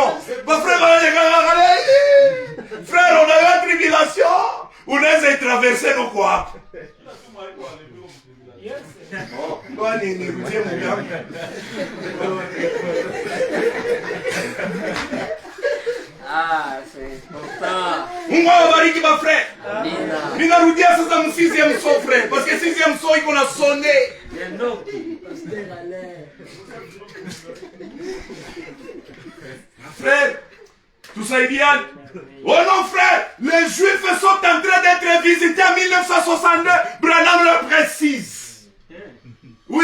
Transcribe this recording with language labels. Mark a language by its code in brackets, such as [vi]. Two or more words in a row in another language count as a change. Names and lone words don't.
[fr] Ma frère, frère, on a eu la tribulation. On a traversé nos quoi? Ah, c'est important. [sw] Mungu awabariki [fr] ma frère. [sw] Ninarudia sasa mu [fr] 6e saut, frère, parce que 6e saut [sw] iko na sonné. [fr] Frère, tout ça est bien. Oh non, frère, les Juifs sont en train d'être visités en 1962. Branham le précise. Oui.